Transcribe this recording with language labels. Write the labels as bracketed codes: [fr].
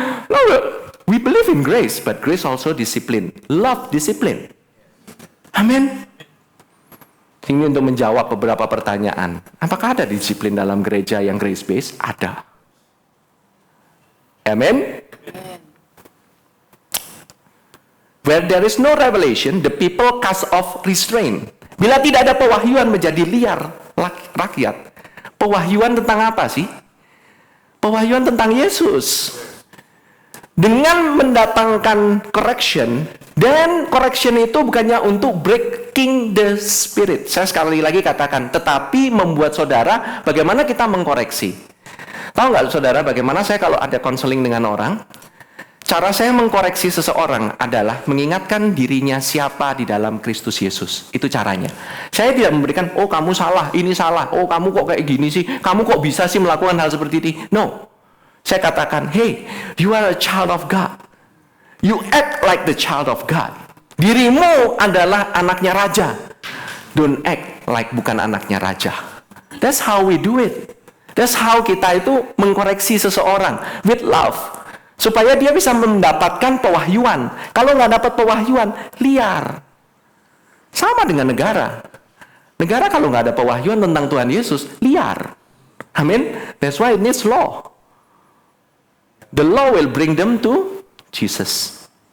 [en] No, we believe in grace, but grace also discipline. Love discipline. Amin. [id] Ini untuk menjawab beberapa pertanyaan. Apakah ada disiplin dalam gereja yang grace-based? Ada. Amin. [en] Where there is no revelation, the people cast off restraint. [id] Bila tidak ada pewahyuan menjadi liar rakyat. Pewahyuan tentang apa sih? Pewahyuan tentang Yesus. Dengan mendatangkan correction, dan correction itu bukannya untuk [en] breaking the spirit. [id] Saya sekali lagi katakan, tetapi membuat saudara, bagaimana kita mengkoreksi. Tahu nggak saudara, bagaimana saya kalau ada konseling dengan orang, cara saya mengkoreksi seseorang adalah mengingatkan dirinya siapa di dalam Kristus Yesus. Itu caranya. Saya tidak memberikan, oh kamu salah, ini salah, oh kamu kok kayak gini sih, kamu kok bisa sih melakukan hal seperti ini. [en] No. [id] Saya katakan, [en] hey, you are a child of God. You act like the child of God. [id] Dirimu adalah anaknya raja. [en] Don't act like [id] bukan anaknya raja. [en] That's how we do it. That's how [id] kita itu mengkoreksi seseorang [en] with love. [id] Supaya dia bisa mendapatkan pewahyuan. Kalau nggak dapat pewahyuan, liar. Sama dengan negara. Negara kalau nggak ada pewahyuan tentang Tuhan Yesus, liar. [en] Amin. That's why it needs law. The law will bring them to Jesus.